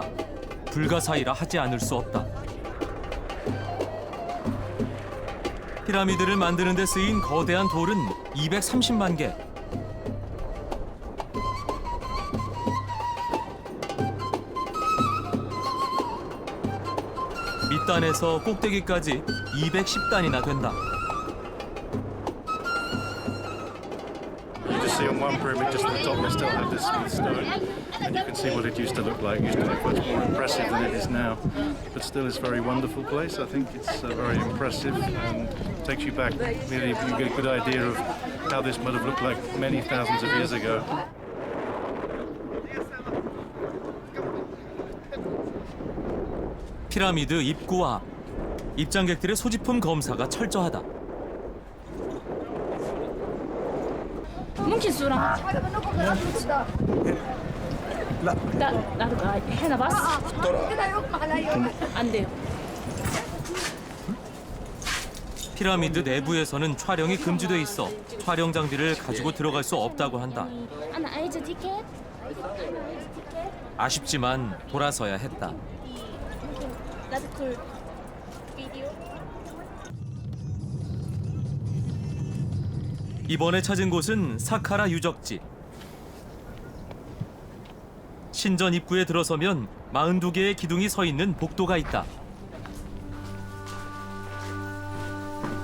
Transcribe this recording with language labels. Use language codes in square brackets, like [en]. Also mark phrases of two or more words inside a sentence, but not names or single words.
[ko] 불가사의라 하지 않을 수 없다. 피라미드를 만드는 데 쓰인 거대한 돌은 230만 개. 밑단에서 꼭대기까지 210단이나 된다. [en] You just see on one pyramid, just at the top, they still have this smooth stone, and you can see what it used to look like. It used to look much more impressive than it is now, but still, it's a very wonderful place. I think it's very impressive and takes you back. Really, you get a good idea of how this might have looked like many thousands of years ago. [ko] 피라미드 입구와 입장객들의 소지품 검사가 철저하다. [ar] ممكن صورة؟ لا لا هنا بس [ko] 안 돼요. 피라미드 내부에서는 촬영이 금지돼 있어 촬영 장비를 가지고 들어갈 수 없다고 한다. [ar] أنا عايزة تيكت. [ko] 아쉽지만 돌아서야 했다. [ar] لا تدخل فيديو. [ko] 이번에 찾은 곳은 사카라 유적지. 신전 입구에 들어서면 42개의 기둥이 서 있는 복도가 있다.